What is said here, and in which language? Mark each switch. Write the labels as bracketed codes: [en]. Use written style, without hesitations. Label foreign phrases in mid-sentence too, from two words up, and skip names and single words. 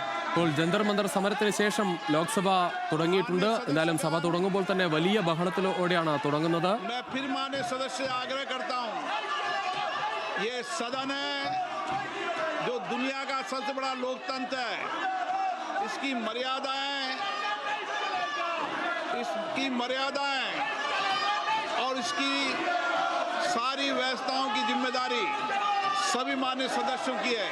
[ml] ഇപ്പോൾ ജന്തർ മന്ദർ സമരത്തിന് ശേഷം ലോക്സഭ തുടങ്ങിയിട്ടുണ്ട്. എന്തായാലും സഭ തുടങ്ങുമ്പോൾ തന്നെ വലിയ ബഹളത്തിലൂടെയാണ് തുടങ്ങുന്നത്. [hi] मैं फिर माननीय सदस्य से आग्रह करता हूं, ये सदन है जो दुनिया का सबसे बड़ा लोकतंत्र है, इसकी मर्यादाएं और इसकी सारी व्यवस्थाओं की जिम्मेदारी सभी माननीय सदस्यों की है।